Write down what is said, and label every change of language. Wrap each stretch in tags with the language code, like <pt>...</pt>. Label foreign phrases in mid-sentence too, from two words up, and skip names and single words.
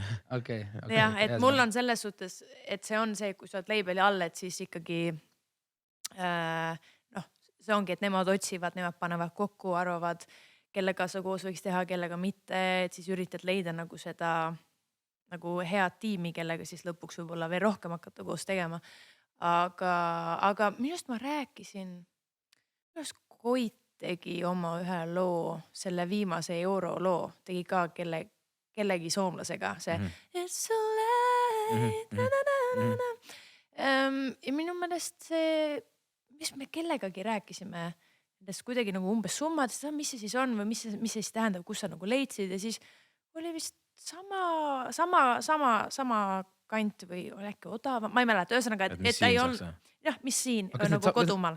<et>Jah, et mul on selles suhtes, et see on see, kui sa oled labeli all, et siis ikkagi see ongi, et nemad otsivad, nemad panevad kokku, arvavad, kellega sa koos võiks teha, kellega mitte, et siis üritad leida nagu seda nagu head tiimi, kellega siis lõpuks võib-olla veel rohkem hakata koos tegema. Aga minust ma rääkisin, minust Koit tegi oma ühe loo, selle viimase Euro loo, tegi ka kellegi soomlasega, see It's so late. Ja minu meelest see, mis me kellegagi rääkisime, nendest kuidagi nagu umbes summadest, mis see siis on või mis see siis tähendab, kus sa nagu leidsid ja siis oli vist sama kant või oli äkki odavam, ma ei mäleta, ühesõnaga, et ei olnud, jah, mis siin nagu kodumaal.</et>